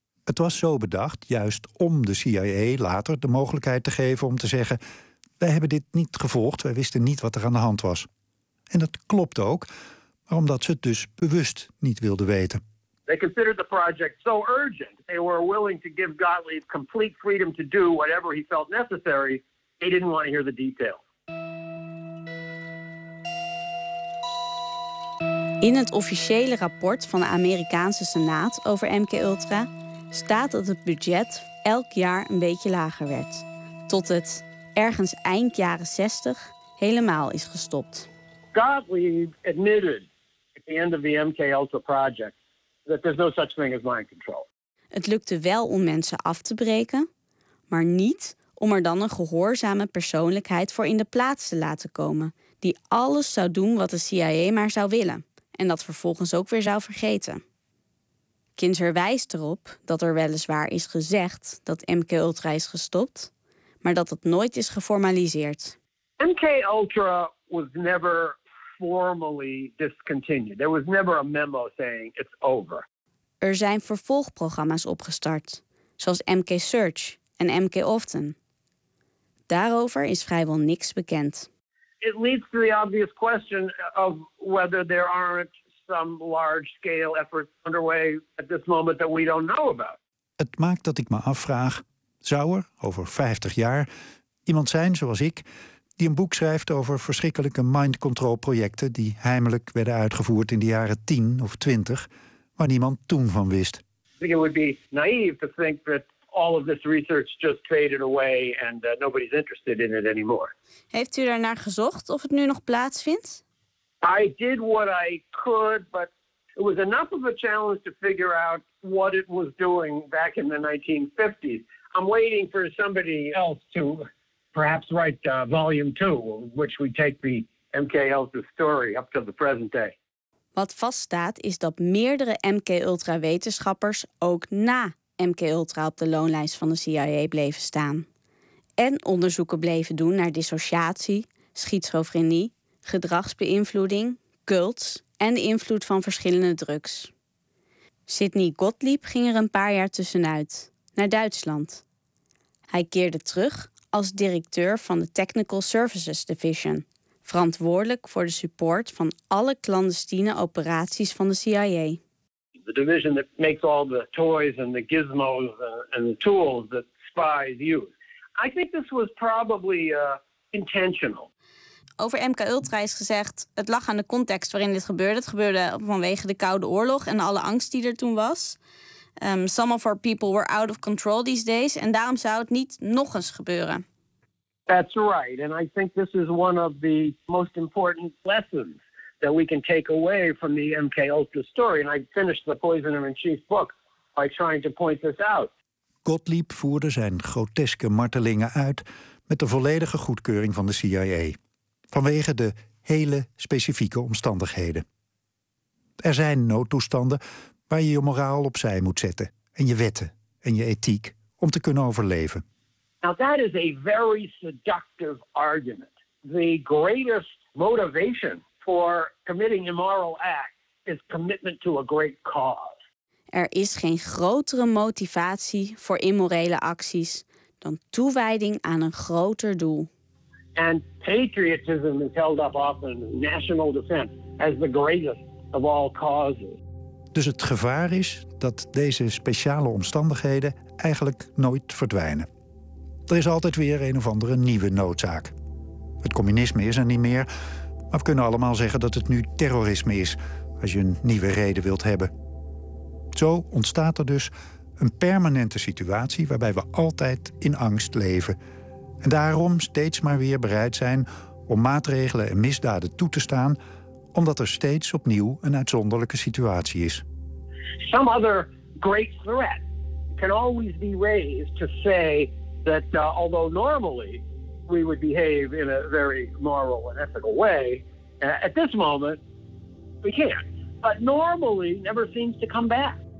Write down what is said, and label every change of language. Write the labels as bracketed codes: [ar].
[nl] Het was zo bedacht juist om de CIA later de mogelijkheid te geven om te zeggen, wij hebben dit niet gevolgd, wij wisten niet wat er aan de hand was. En dat klopt ook, maar omdat ze het dus bewust niet wilden weten. [en] They considered the project so urgent. They were willing to give Gottlieb complete freedom to do whatever he felt necessary. He didn't want to hear the details. [nl] In het officiële rapport van de Amerikaanse Senaat over MK-Ultra staat dat het budget elk jaar een beetje lager werd. Tot het ergens eind jaren 60 helemaal is gestopt. [en] Gottlieb admitted at the end of the MK Ultra project that there's no such thing as mind control. [nl] Het lukte wel om mensen af te breken, maar niet om er dan een gehoorzame persoonlijkheid voor in de plaats te laten komen die alles zou doen wat de CIA maar zou willen en dat vervolgens ook weer zou vergeten. Kinzer wijst erop dat er weliswaar is gezegd dat MK Ultra is gestopt, maar dat het nooit is geformaliseerd. [en] MK Ultra was never formally discontinued. There was never a memo saying it's over. [nl] Er zijn vervolgprogramma's opgestart, zoals MK Search en MK Often. Daarover is vrijwel niks bekend. [en] It leads to the obvious question of whether there aren't some large-scale efforts underway at this moment that we don't know about. [nl] Het maakt dat ik me afvraag, zou er over 50 jaar iemand zijn zoals ik die een boek schrijft over verschrikkelijke mind-control-projecten die heimelijk werden uitgevoerd in de jaren 10 of 20, waar niemand toen van wist. [en] I think it would be naive to think that all of this research just faded away and nobody's interested in it anymore. [nl] Heeft u daarnaar gezocht of het nu nog plaatsvindt? [en] I did what I could, but it was enough of a challenge to figure out what it was doing back in the 1950s. I'm waiting for somebody else to perhaps write volume 2, which we take the MK Ultra story up to the present day. [nl] Wat vaststaat is dat meerdere MK Ultra wetenschappers ook na MK Ultra op de loonlijst van de CIA bleven staan en onderzoeken bleven doen naar dissociatie, schizofrenie, gedragsbeïnvloeding, cults en de invloed van verschillende drugs. Sidney Gottlieb ging er een paar jaar tussenuit naar Duitsland. Hij keerde terug als directeur van de Technical Services Division, verantwoordelijk voor de support van alle clandestine operaties van de CIA. [en] The division that makes all the toys and the gizmos and the tools that spies use. I think this was probably intentional. [nl] Over MKUltra is gezegd, het lag aan de context waarin dit gebeurde. Het gebeurde vanwege de Koude Oorlog en alle angst die er toen was. [en] Some of our people were out of control these days. [nl] En daarom zou het niet nog eens gebeuren. [en] That's right. And I think this is one of the most important lessons that we can take away from the MKUltra story. And I finished the Poisoner in Chief book by trying to point this out. [nl] Gottlieb voerde zijn groteske martelingen uit met de volledige goedkeuring van de CIA. Vanwege de hele specifieke omstandigheden. Er zijn noodtoestanden waar je je moraal opzij moet zetten en je wetten en je ethiek om te kunnen overleven. [en] Now that is a very seductive argument. The greatest motivation for committing immoral acts is commitment to a great cause. [nl] Er is geen grotere motivatie voor immorele acties dan toewijding aan een groter doel. [en] And patriotism is held up often in national defense as the greatest of all causes. [nl] Dus het gevaar is dat deze speciale omstandigheden eigenlijk nooit verdwijnen. Er is altijd weer een of andere nieuwe noodzaak. Het communisme is er niet meer, maar we kunnen allemaal zeggen dat het nu terrorisme is, als je een nieuwe reden wilt hebben. Zo ontstaat er dus een permanente situatie waarbij we altijd in angst leven. En daarom steeds maar weer bereid zijn om maatregelen en misdaden toe te staan, omdat er steeds opnieuw een uitzonderlijke situatie is. [en] Some other great threat can always be raised to say that although normally we would behave in a very moral and ethical way, at this moment we can't. But normally never seems to come back.